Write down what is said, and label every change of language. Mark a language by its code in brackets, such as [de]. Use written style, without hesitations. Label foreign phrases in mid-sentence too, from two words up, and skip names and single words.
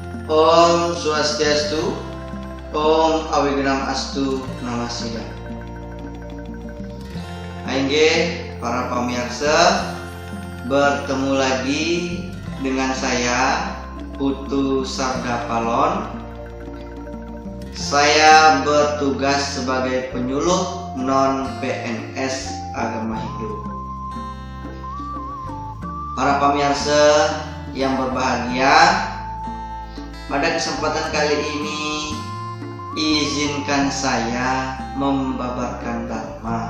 [sa] Om Swastiastu, Om Awigenam Astu Namasida. [id] Aingge para pemirsa, bertemu lagi dengan saya Putu Sardapalon. Saya bertugas sebagai penyuluh non-PNS agama Hindu. Para pemirsa yang berbahagia, pada kesempatan kali ini izinkan saya membabarkan Dharma.